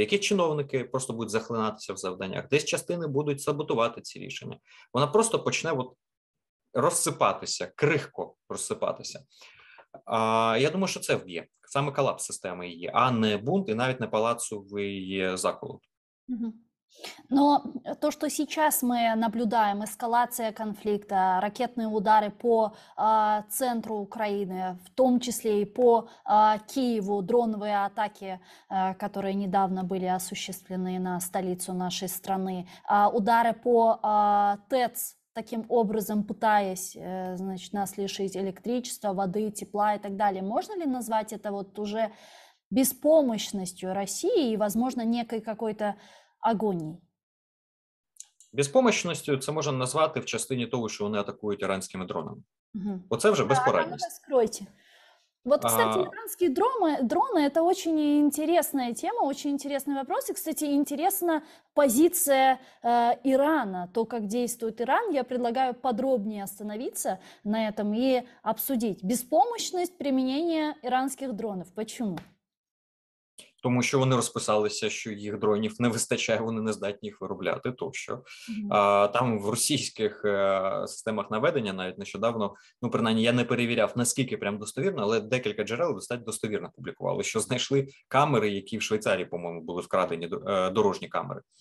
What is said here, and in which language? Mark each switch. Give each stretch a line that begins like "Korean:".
Ukrainian: Які чиновники просто будуть захлинатися в завданнях, десь частини будуть саботувати ці рішення. Вона просто почне розсипатися, крихко розсипатися. Я думаю, що це вб'є. Саме колапс системи її, а не бунт і навіть не палацовий заколот.
Russian: Но то, что сейчас мы наблюдаем, эскалация конфликта, ракетные удары по центру Украины, в том числе и по Киеву, дроновые атаки, которые недавно были осуществлены на столицу нашей страны, удары по ТЭЦ, таким образом пытаясь, значит, нас лишить электричества, воды, тепла и так далее. Можно ли назвать это вот уже беспомощностью России и, возможно, некой какой-то агонией?
Ukrainian: Безпомощністю це можна назвати в частині того, що вони атакують іранськими дронами. Мгм. Оце вже
Russian: Да, ну
Ukrainian: безпорадність.
Russian: раскройте. Вот, кстати, А, иранские дроны – это очень интересная тема, очень интересный вопрос. И, кстати, интересна позиция Ирана, то, как действует Иран. Я предлагаю подробнее остановиться на этом и обсудить беспомощность применения иранских дронов. Почему?
Ukrainian: Тому що вони розписалися, що їх дронів не вистачає, вони не здатні їх виробляти тощо. Мгм. Там в російських системах наведення навіть нещодавно, ну принаймні я не перевіряв, наскільки прям достовірно, але декілька джерел достатньо достовірно публікували, що знайшли камери, які в Швейцарії, по-моєму, були вкрадені, дорожні камери.